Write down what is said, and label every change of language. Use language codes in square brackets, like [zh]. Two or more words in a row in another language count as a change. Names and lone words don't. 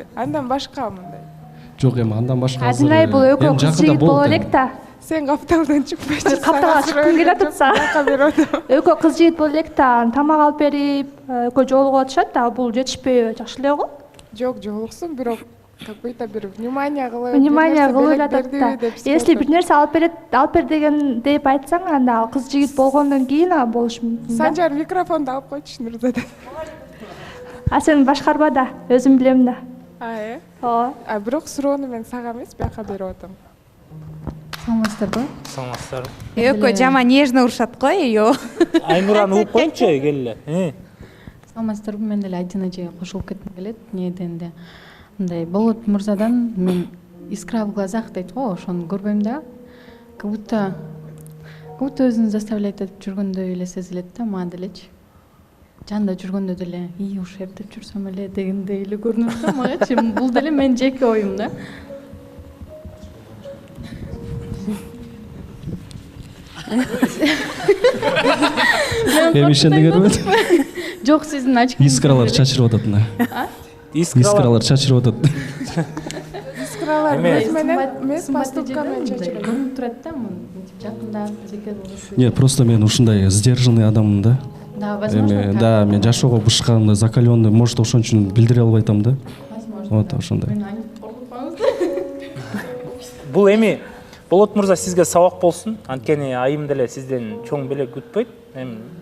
[ky] Андан башка мындай? Жок, эми андан башка. Азинай бул экөө кыз жигит боло элек да. Сен капталдан чыкпайчы. Капталга чыккым келип атат сага. Экөө кыз жигит боло элек да, тамак алып берип, экөө жолугуп атышат да, бул жетишпей жакшы эле го? Жок, жолуксун, бирок какой-то бир внимание кылып, эле атат да. Если бир нерсе алып бер деген деп айтсаң, анда кыз жигит болгондон кийин болуш мүмкүн. Санжар микрофонду алып койчу Нурзада. А сен башкарба да, өзүм билем да. Ооба. Бирок суроону мен сага эмес, бияка берип атам. Саламатсыздарбы? Саламатсыздар. Экөө жаман нежно урушат го, ё. Айнураны угуп коюнчу, келе. Саламатсыздарбы? Мен деле Айдина эжеге кошулуп кетким келет. Эмне дегенде, мындай Болот мырзадан мен [ru] искра в глазах [ky] дейт го, ошону көрбөйм да. [ru] Как будто [ky] өзүн заставлять этип жүргөндөй эле сезилет да, мага делечи. Жанында жүргөндө деле, ушу эптеп жүрсөм эле дегендей эле көрүнөт да магачы. Бул деле менин жеке оюм да. Эми ишенди көрбөдүм. Жок, сиздин очкоңуз. Искралар чачырып атат мына. Искралар чачырып атат. Искралар менен эмес, поступка менен чачырып көрүнүп турат да, мынтип жакында жеке болсо. [ru] Нет, просто [ky] мен ушундай сдержанный адаммын да. [ru] Да, возможно. [ky] Да, мен жашоого бышканымда закаленный, может, ошон үчүн билдире албай атам да. Вот ошондой. Бул эми Болот мырза сизге сабак болсун. Анткени айым деле сизден чоң белек күтпөйт.